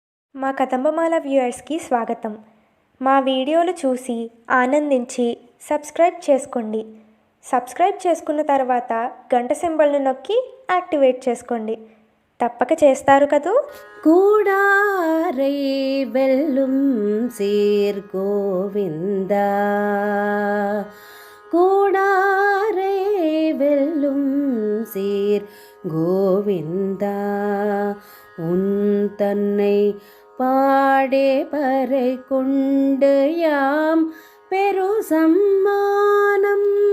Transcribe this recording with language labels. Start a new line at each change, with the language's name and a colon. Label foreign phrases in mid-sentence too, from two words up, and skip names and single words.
Telugu: మా కదంబమాల వ్యూయర్స్కి స్వాగతం. మా వీడియోలు చూసి ఆనందించి సబ్స్క్రైబ్ చేసుకోండి. సబ్స్క్రైబ్ చేసుకున్న తర్వాత గంట సింబల్ను నొక్కి యాక్టివేట్ చేసుకోండి. తప్పక చేస్తారు కదూ.
Tamil: கூடாரை வெல்லும் சீர் கோவிந்தா, கூடாரை வெல்லும் சீர் கோவிந்தா, உன் தன்னை பாடே பறை கொண்டு யாம் பெரு சம்மானம்